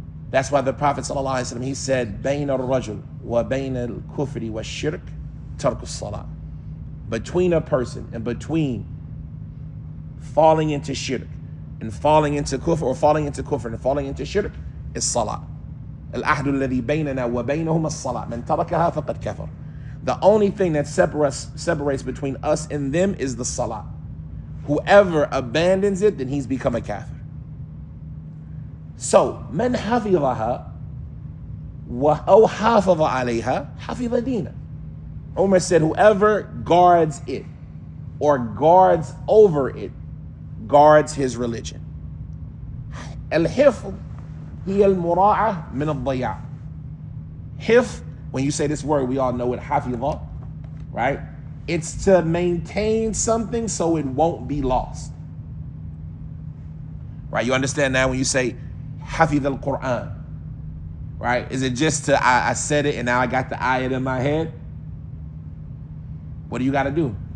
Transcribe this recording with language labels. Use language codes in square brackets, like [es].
[en] That's why the Prophet ﷺ, he said, [ar] بَيْنَ الرَّجُلِ وَبَيْنَ الْكُفْرِ وَالشِّرْكِ تَرْكُ الصَّلَاةِ. [en] Between a person and between falling into shirk and falling into kufr, or falling into kufr and falling into shirk, is salah. [ar] الْأَحْدُ الَّذِي بَيْنَنَا وَبَيْنَهُمَ الصَّلَاةِ مَنْ تَرَكَهَا فَقَدْ كَفَرَ. [en] The only thing that separates between us and them is the salah. Whoever abandons it, then he's become a kafir. [ar] So, من حفظها أو حافظ عليها حفظ دينه. [en] Umar said, whoever guards it or guards over it, guards his religion. [ar] الحفظ هي المراعاة من الضياع. [en] Hifz, when you say this word, we all know it, حفظ, right? It's to maintain something so it won't be lost. Right? You understand now when you say Hafiz al-Quran, right? Is it just to, I said it and now I got the ayat in my head? What do you got to do?